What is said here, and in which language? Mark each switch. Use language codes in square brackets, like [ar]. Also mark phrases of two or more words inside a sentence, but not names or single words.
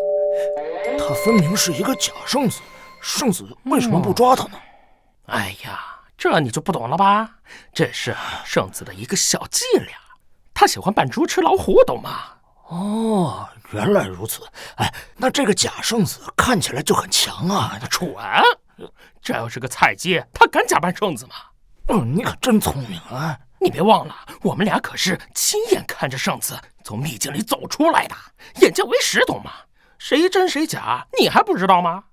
[zh] 他分明是一個假聖子，聖子為什麼不抓他呢？哎呀，這你就不懂了吧？這是聖子的一個小伎倆，他喜歡扮豬吃老虎，懂嗎？哦，原來如此。哎，那這個假聖子看起來就很強啊！蠢，這要是個菜雞，他敢假扮聖子嗎？你可真聰明啊！你別忘了，我們倆可是親眼看着聖子從秘境裡走出來的，眼見為實，懂嗎？誰真誰假，你還不知道嗎？